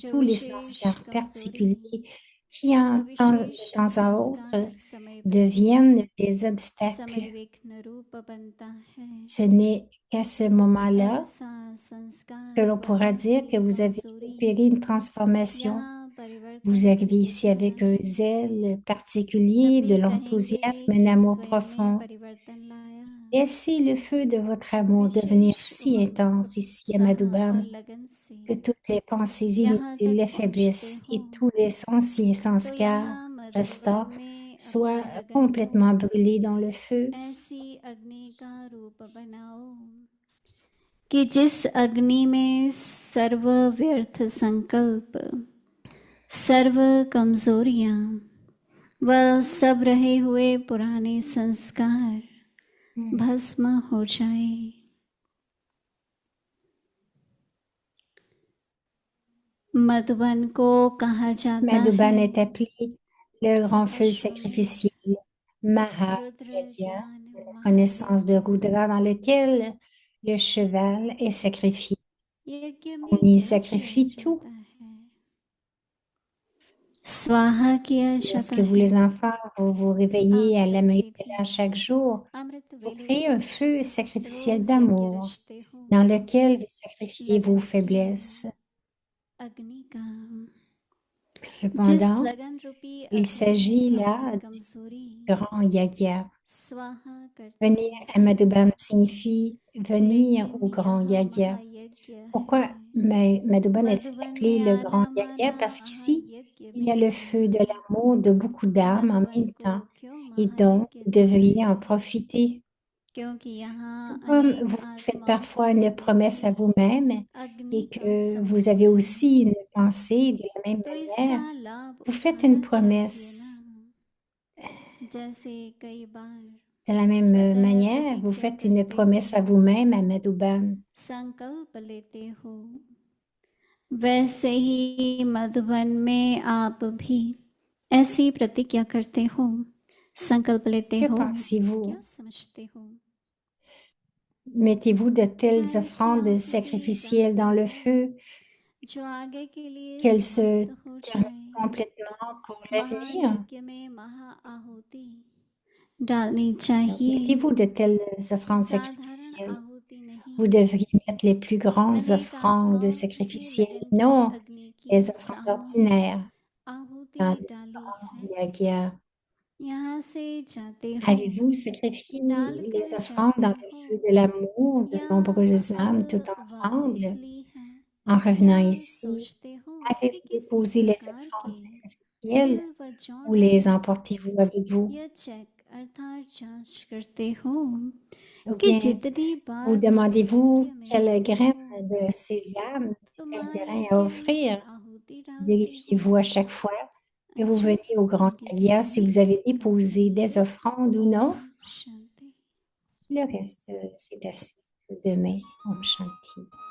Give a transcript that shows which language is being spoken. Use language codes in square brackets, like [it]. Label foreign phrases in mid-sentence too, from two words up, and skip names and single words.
[hi] जो [fr] tous les [hi] विशेष [fr] sanskars [hi] कमजोरी [fr] particuliers qui, [hi] व [fr] de [hi] विशेष [fr] temps à autre, [hi] संस्कार समय पर [fr] deviennent des obstacles. [hi] समय विघ्न रूप बनता है। [fr] Ce n'est qu'à ce moment-là [hi] ऐसा संस्कार [fr] que l'on [hi] व [fr] pourra dire [hi] ऐसी [fr] que vous avez [hi] कमजोरी [fr] opéré une transformation. [hi] यहाँ परिवर्तन [fr] Vous arrivez [hi] करके [fr] ici avec [hi] छोड़ना [fr] un [hi] है। [fr] zèle particulier, [hi] तब [fr] de [hi] भी कहेंगे [fr] l'enthousiasme, un [hi] कि [fr] amour [hi] स्वयं में [fr] profond. [hi] परिवर्तन लाया। [fr] Laissez le feu de votre amour devenir [hi] विशेष [fr] si intense ici à [hi] उत्साह और [fr] Madhuban [hi] लगन से [fr] que toutes les pensées [hi] यहाँ [fr] inutiles, [hi] तक [fr] les [hi] पहुँचते [fr] faiblesses [hi] हो [fr] et tous les anciens [hi] तो [fr] sanskars [hi] यहाँ मधुबन [fr] restants [hi] में [fr] soient [hi] अपनी लगन [fr] complètement [hi] को [fr] brûlés dans le feu. [hi] ऐसी अग्नि का रूप बनाओ कि जिस अग्नि में सर्व व्यर्थ संकल्प, सर्व कमजोरियां व सब रहे हुए पुराने संस्कार भस्म हो जाए। मधुबन को कहा जाता [fr] Madhuban [hi] है [fr] est appelé le grand feu [hi] अश्वमेध, [fr] sacrificiel, Maha [hi] रुद्र [fr] Yajna, [hi] ज्ञान [fr] la connaissance de [hi] महायज्ञ। [fr] Rudra dans lequel le cheval est sacrifié. [hi] यज्ञ [fr] On [hi] में [fr] y [hi] क्या किया [fr] sacrifie tout. [hi] जाता है? स्वाहा किया जाता [fr] Lorsque vous, [hi] है। [fr] les enfants, vous vous réveillez à [hi] आप [fr] la [hi] बच्चे [fr] Mrigala [hi] भी [fr] chaque jour, [hi] अमृत [fr] vous [hi] वेले [fr] créez un [hi] रोज [fr] feu sacrificiel [hi] रोज यज्ञ [fr] d'amour [hi] रचते हो [fr] dans lequel vous sacrifiez vos [hi] लगन की [fr] faiblesses. [hi] अग्नि का। जिस [fr] Cependant, [hi] लगन रूपी [fr] il [hi] अग्नि [fr] s'agit [hi] में [fr] là [hi] अपनी [fr] du [hi] कमजोरी [fr] grand yagya. [hi] स्वाहा करते [fr] Venir à [hi] हैं। [fr] Madhuban signifie venir au [hi] लेकिन [fr] grand [hi] यहाँ [fr] yagya. [hi] महायज्ञ [fr] Pourquoi [hi] है। [fr] Madhuban est [hi] मधुबन [fr] appelé [hi] में [fr] le [hi] आना [fr] grand yagya? [hi] माना [fr] Parce qu'ici, [hi] महायज्ञ [fr] il y a le [hi] में [fr] feu de [hi] आना। [fr] l'amour de beaucoup d'âmes en [hi] मधुबन [fr] même [hi] को [fr] temps. [hi] क्यों [fr] Et donc, [hi] महायज्ञ [fr] vous [hi] कहा [fr] devriez en [hi] है? [fr] profiter. [hi] क्योंकि यहाँ [fr] Comme [hi] अनेक [fr] vous faites [hi] आत्माओं को [fr] parfois une promesse à [hi] मिलने की [fr] vous-même [hi] अग्नि [fr] et [hi] का [fr] que vous avez [hi] समूह है, [fr] aussi une pensée de la même [hi] तो [fr] manière, [hi] इसका लाभ [fr] vous faites une [hi] उठाना चाहिए ना। [fr] promesse. [hi] जैसे कई बार [fr] De la même [hi] स्वतः [fr] manière, vous [hi] प्रतिज्ञा [fr] faites une [hi] करते [fr] promesse à [hi] हो, [fr] vous-même à Madhuban. [hi] संकल्प लेते हो, वैसे ही मधुबन में आप भी ऐसी प्रतिज्ञा करते हो, संकल्प लेते [fr] Que [hi] हो। [fr] pensez-vous? [hi] क्या समझते हो? [fr] Mettez-vous de telles [hi] क्या ऐसी [fr] offrandes [hi] आहुति [fr] sacrificielles [hi] डालते [fr] dans le [hi] हो [fr] feu [hi] जो आगे के लिए [fr] qu'elles se [hi] समाप्त हो [fr] terminent [hi] जाए? [fr] complètement pour l'avenir? [hi] महायज्ञ में महा आहुति डालनी [fr] Donc, [hi] चाहिए, [fr] mettez-vous de telles offrandes [hi] साधारण [fr] sacrificielles. [hi] आहुति नहीं। [fr] Vous devriez mettre les plus grandes [hi] अनेक [fr] offrandes [hi] आत्माओं की [fr] sacrificielles, [hi] लगन की [fr] non [hi] अग्नि की [fr] les offrandes [hi] सामूहिक [fr] ordinaires [hi] आहुति [fr] dans le [hi] डाली है। [fr] yagya. [hi] यहाँ से जाते हो, [fr] Avez-vous sacrifié les [hi] डालकर [fr] offrandes [hi] जाते [fr] dans le [hi] हो, [fr] feu de l'amour de [hi] या [fr] nombreuses [hi] अब [fr] âmes tout [hi] वापस [fr] ensemble? [hi] ली है? [fr] En [hi] क्या [fr] revenant ici, [hi] सोचते हो कि [fr] avez-vous [hi] किस [fr] déposé les [hi] प्रकार [fr] offrandes [hi] के [fr] sacrificielles [hi] तिल व जौ [fr] ou les [hi] डाले? [fr] emportez-vous avec vous? [hi] यह चेक अर्थात जांच करते हो [fr] Ou [hi] कि [fr] bien [hi] जितनी [fr] vous [hi] बार [fr] demandez-vous [hi] महायज्ञ में [fr] quelle [hi] आते [fr] graine [hi] हो [fr] de ces âmes, [hi] तो [fr] quel grain à [hi] महायज्ञ में [fr] offrir? [hi] आहुति डालते हो? [fr] Vérifiez-vous à chaque fois que vous [hi] अच्छा, [fr] venez au grand [hi] आगे की [fr] yagya si [hi] बातें [fr] vous avez [hi] कल [fr] déposé des [hi] सुनेंगे। [fr] offrandes ou non. [hi] ओम शांति। [fr] Le reste, c'est à suivre demain. [hi] ओम शांति.